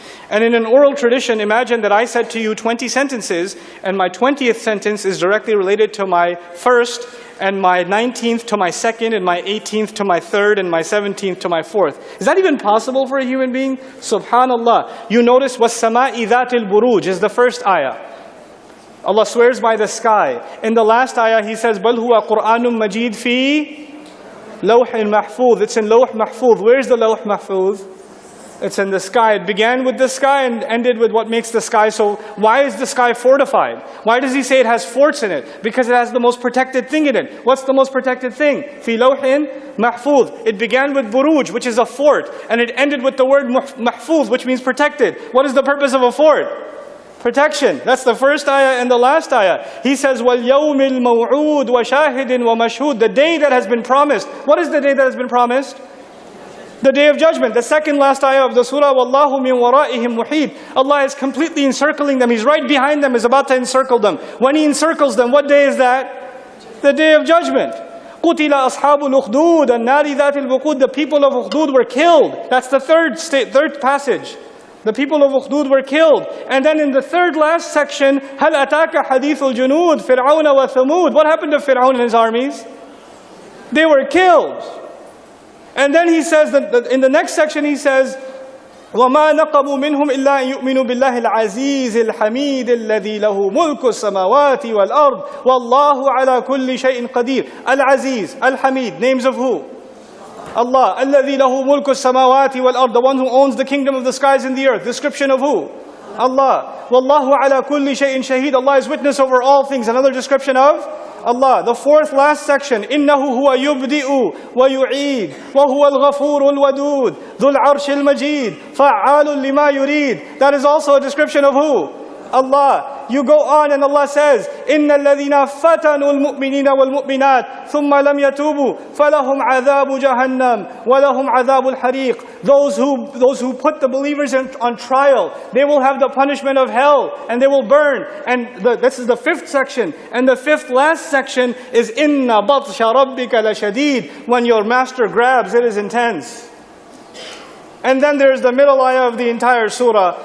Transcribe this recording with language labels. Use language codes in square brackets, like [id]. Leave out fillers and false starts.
[en] And in an oral tradition, imagine that I said to you 20 sentences, and my 20th sentence is directly related to my first, and my 19th to my second, and my 18th to my third, and my 17th to my fourth. Is that even possible for a human being? Subhanallah. You notice, [ar] وَالسَّمَاءِ ذَاتِ الْبُرُوجِ [en] is the first ayah. Allah swears by the sky. In the last ayah, He says, [ar] بَلْ هُوَ قُرْآنٌ مَجِيدٌ فِي لَوْحٍ مَحْفُوظ. [en] It's in Lawh Mahfuz. Where's the Lawh Mahfuz? It's in the sky. It began with the sky and ended with what makes the sky. So why is the sky fortified? Why does He say it has forts in it? Because it has the most protected thing in it. What's the most protected thing? [ar] فِي لَوْحٍ مَحْفُوظ. [en] It began with buruj, which is a fort. And it ended with the word mahfuz, which means protected. What is the purpose of a fort? Protection. That's the first ayah and the last ayah. He says, [ar] وَالْيَوْمِ الْمَوْعُودِ وَشَاهِدٍ وَمَشْهُودٍ. [en] The day that has been promised. What is the day that has been promised? The day of judgment. The second last ayah of the surah, [ar] وَاللَّهُ مِنْ وَرَائِهِمْ مُحِيطٌ. [en] Allah is completely encircling them. He's right behind them, is about to encircle them. When He encircles them, what day is that? The day of judgment. [ar] قُتِلَ أَصْحَابُ الْأُخْدُودِ النَّارِ ذَاتِ الْوَقُودِ. [en] The people of Ukhdud were killed. That's the third passage. The people of Ukhdud were killed. And then in the third last section, [ar] هَلْ أَتَاكَ حَدِيثُ الْجُنُودِ فِرْعَوْنَ وَثَمُودَ. [en] What happened to Fir'aun and his armies? They were killed. And then He says, [ar] that in the next section He says, وَمَا نَقَمُوا مِنْهُمْ إِلَّا أَن يُؤْمِنُوا بِاللَّهِ الْعَزِيزِ الْحَمِيدِ الَّذِي لَهُ مُلْكُ السَّمَاوَاتِ وَالْأَرْضِ وَاللَّهُ عَلَى كُلِّ شَيْءٍ قَدِيرٌ. [en] Al-Aziz, Al-Hamid, names of who? Allah. [ar] الَّذِي لَهُ مُلْكُ السَّمَاوَاتِ وَالْأَرْضِ, [en] the one who owns the kingdom of the skies and the earth. Description of who? Allah. [ar] وَاللَّهُ عَلَى كُلِّ شَيْءٍ شَهِيدٌ. [en] Allah is witness over all things. Another description of Allah. The fourth last section, [ar] إِنَّهُ هُوَ يُبْدِئُ وَيُعِيدُ وَهُوَ الْغَفُورُ الْوَدُودُ ذُو الْعَرْشِ الْمَجِيدُ فَعَّالٌ لِمَا يُرِيدُ. [en] That is also a description of who? Allah. You go on and Allah says, [ar] إِنَّ الَّذِينَ فَتَنُوا الْمُؤْمِنِينَ وَالْمُؤْمِنَاتِ ثُمَّ لَمْ يَتُوبُوا فَلَهُمْ عَذَابُ جَهَنَّمَ وَلَهُمْ عَذَابُ الْحَرِيقِ. [en] Those who put the believers on trial, they will have the punishment of hell and they will burn. And this is the fifth section. And the fifth last section is [ar] إِنَّ بَطْشَ رَبِّكَ لَشَدِيدٌ. [en] When your master grabs, it is intense. And then there's the middle ayah of the entire surah.